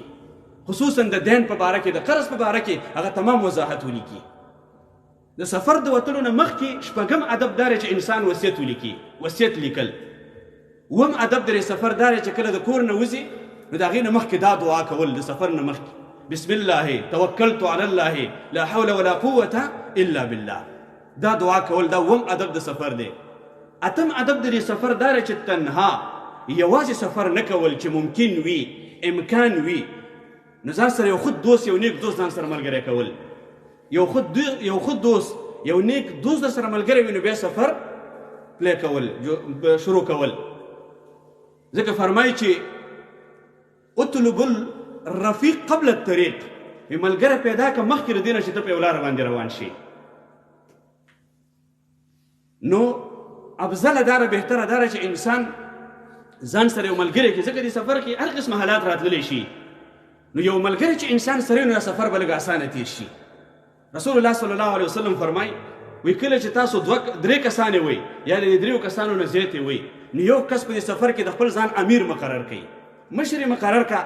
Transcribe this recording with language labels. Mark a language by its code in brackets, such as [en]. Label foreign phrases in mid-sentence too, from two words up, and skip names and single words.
[ps] خصوصا د دین په باره کې، د قرض په باره کې هغه تمام وضاحت ولیکي. د سفر د وتلو نه مخکې شپږم ادب دا دی چې انسان وصیت ولیکي، وصیت لیکل. اووم ادب د سفر دا دی چې کله د کور نه وځي، نو د هغې نه مخکې دا دعا کول د سفر نه مخکې، [ar] بسم الله توکلت علی الله لا حول ولا قوة الا بالله. [ps] دا دعا کول دا اووم ادب د سفر دی. اتم ادب د سفر دا دی چې تنها یوازې سفر نه کول، چې ممکن وي، امکان وي، نو ځان سره یو خود دوست، یو نیک دوست ځان سره ملګری کول. یو خود دوست، یو نیک دوست در سره ملګری وي، نو بیا سفر پلی کول، شروع کول. ځکه فرمایي چې [ar] اطلب الرفیق قبل الطریق، [ps] ملګری پیدا که مخکې د دې نه چې ته په یو لاره باندې روان شي. نو افضله داره، بهتره داره چې انسان ځان سره یو ملګری کړي، ځکه دې سفر کې هر قسم حالات راتللی شي. نو یو ملګری چې انسان سره نو سفر به لږ اسانه تیر شي. [ar] رسول الله صلی الله علیه وسلم [ps] فرمایي وی کله چې تاسو 2-3 کسانې وئ یا د 3 کسانو نه زیاتې وئ، نو یو کس په دې سفر کې د خپل ځان امیر مقرر کړي، مشر مقرر کړه.